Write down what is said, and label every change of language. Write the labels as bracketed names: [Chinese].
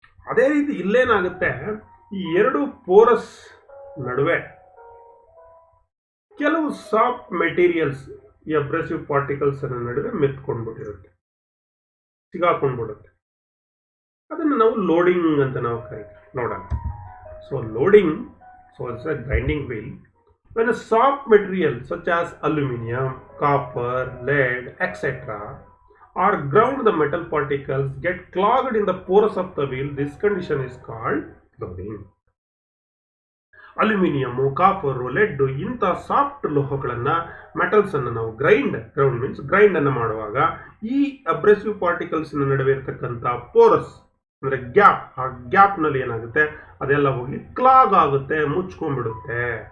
[Kannada] ಅದೇ ರೀತಿ ಇಲ್ಲೇನಾಗುತ್ತೆ, ಈ ಎರಡು ಪೋರಸ್ ನಡುವೆ ಕೆಲವು ಸಾಫ್ಟ್ ಮೆಟೀರಿಯಲ್ಸ್ ಈ ಅಬ್ರೆಸಿವ್ ಪಾರ್ಟಿಕಲ್ಸ್ ನಡುವೆ ಮೆತ್ಕೊಂಡ್ಬಿಟ್ಟಿರುತ್ತೆ, ಸಿಗಾಕೊಂಡ್ಬಿಡುತ್ತೆ. ಅದನ್ನು ನಾವು ಲೋಡಿಂಗ್ ಅಂತ ನಾವು ಕರಿತೀವಿ. ನೋಡೋಣ. [English] So loading, so it's a grinding wheel. When a soft material such as aluminum, copper, lead, etc. are ground, the metal particles get clogged in the pores of the wheel. This condition is called loading. [Kannada] Aluminium, copper, LED ಇಂಥ soft ಲೋಹಗಳನ್ನ, metals ಅನ್ನು ನಾವು ground means grind ಅನ್ನು ಮಾಡುವಾಗ ಈ ಅಬ್ರೆಸಿವ್ particles ನಡುವೆ ಇರತಕ್ಕಂಥ ಪೋರಸ್ ಅಂದ್ರೆ gap, ಆ ಗ್ಯಾಪ್ ನಲ್ಲಿ ಏನಾಗುತ್ತೆ, ಅದೆಲ್ಲ ಹೋಗಿ ಕ್ಲಾಗ್ ಆಗುತ್ತೆ, ಮುಚ್ಕೊಂಡ್ಬಿಡುತ್ತೆ.